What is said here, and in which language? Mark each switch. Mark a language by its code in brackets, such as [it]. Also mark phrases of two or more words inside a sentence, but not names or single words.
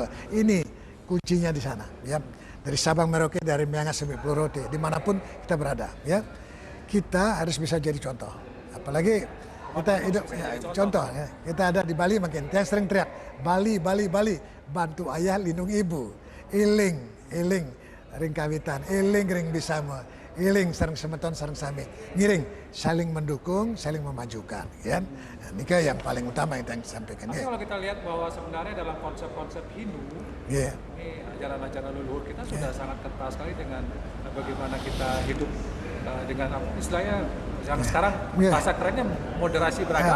[id] Ini kuncinya di sana. Ya, dari Sabang Merauke, dari Miangas sampai Pulau Rote, dimanapun kita berada. Ya, kita harus bisa jadi contoh. Apalagi kita hidup contoh. Ya, kita ada di Bali makin. Yang sering teriak Bali, bantu ayah lindung ibu. [ban] Iling, ring kawitan, iling ring bisama. Iling sareng semeton sareng sami, ngiring saling mendukung, saling memajukan, ya. [id] Nah, ini yang paling utama yang disampaikan. Tapi kalau kita lihat bahwa sebenarnya dalam konsep-konsep Hindu, ini ajaran-ajaran leluhur kita sudah sangat kental sekali dengan bagaimana kita hidup dengan istilahnya yang sekarang bahasa kerennya moderasi beragama.